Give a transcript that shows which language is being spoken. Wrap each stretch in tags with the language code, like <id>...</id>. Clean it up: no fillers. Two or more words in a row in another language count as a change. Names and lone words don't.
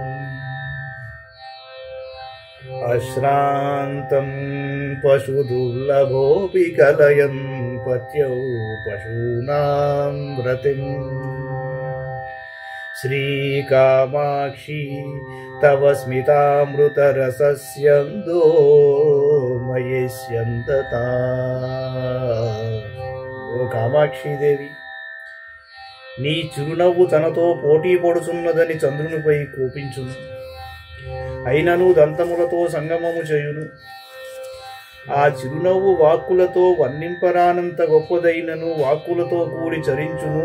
<sa>अश्रान्तं पशुदुर्लभोऽपि कलयन् पत्यौ पशूनां व्रतिम् श्रीकामाक्षी तव स्मितामृतरसस्यन्दो मयेष्यन्तता।</sa> <te>ఓ కామాక్షీదేవి, నీ చిరునవ్వు తనతో పోటీ పడుచున్నదని చంద్రునిపై కోపించును, అయినను దంతములతో సంగమము చేయును. ఆ చిరునవ్వు వాక్కులతో వర్ణింపరానంత గొప్పదైనను వాక్కులతో కూడి చరించును.</te>